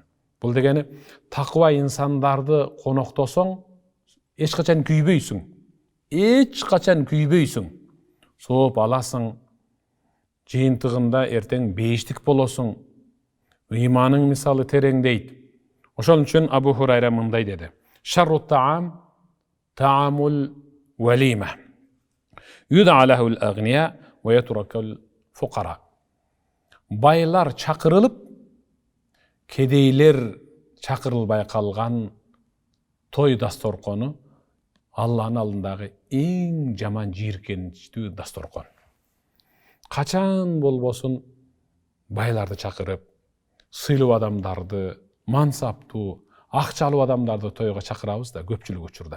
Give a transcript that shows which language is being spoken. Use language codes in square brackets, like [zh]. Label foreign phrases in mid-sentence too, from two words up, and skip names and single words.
[ky] Бул дегени, такыба инсандарды коноктосоң, эч качан күйбөйсүң. Эч качан күйбөйсүң. Сооп аласың. Жыйынтыгында эртең бейиштик болосуң. Ыйманың мисалы тереңдейт. Ошол үчүн Абу Хурайра мындай деди: [ar] "شر الطعام طعام الوليمة. يدعى لها الأغنياء ويترك الفقراء." [ky] Байлар чакырылып, кедейлер чакырылбай калган той дасторкону Алланын алдындагы эң жаман жийиркеничтүү дасторкон. Качан болбосун байларды чакырып, сыйлуу адамдарды, мансаптуу, акчалуу адамдарды тойго чакырабыз да көпчүлүк учурда.